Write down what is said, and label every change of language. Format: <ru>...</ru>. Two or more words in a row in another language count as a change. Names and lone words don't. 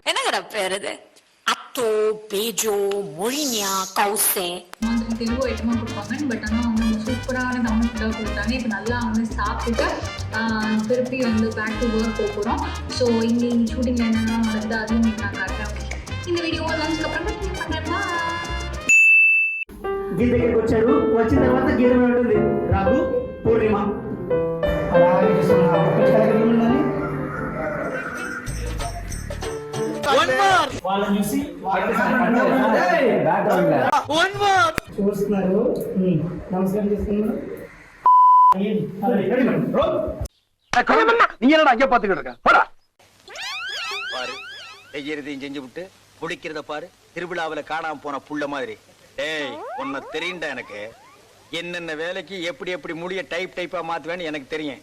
<ta>என்னங்கடா பேர் இது? அத்தோ, பேஜோ, மொழினியா, கௌசே மாதிரி தெலுங்கு ஐட்டமாக கொடுப்பாங்க. பட் ஆனால் அவங்க சூப்பரான தமிழ் ஃபுட்டாக கொடுத்தாங்க. இப்போ நல்லா வந்து சாப்பிட்டுட்டு திருப்பி வந்து</ta> <en>back to work</en> <ta>போகிறோம். ஸோ இங்கே ஷூட்டிங்கில் என்னென்ன நடக்குது அதையும் இன்னைக்கு நான் காட்டுறேன். இந்த வீடியோ லஞ்சுக்கு அப்புறம் கண்டினியூ பண்ணுறேன்.</ta> <te>గీత దగ్గరికి వచ్చాడు. వచ్చిన తర్వాత గీత ఉంటుంది రాఘు పూర్ణిమ అలాగే వాళ్ళని చూసి చూస్తున్నారు. నమస్కారం చేస్తున్నారు.</te> <ta>நீ என்னடா அங்க பாத்துக்கிட்டு இருக்க? போடா பாரு, செய்யறதையும் செஞ்சு விட்டு முடிக்கிறத பாரு. திருவிழாவில காணாம போன புள்ள மாதிரி. ஏய், உன்னை தெரியும்டா எனக்கு. என்னென்ன வேலைக்கு எப்படி எப்படி முடிய டைப்பா மாத்துவேன்னு எனக்கு தெரியும்.</ta>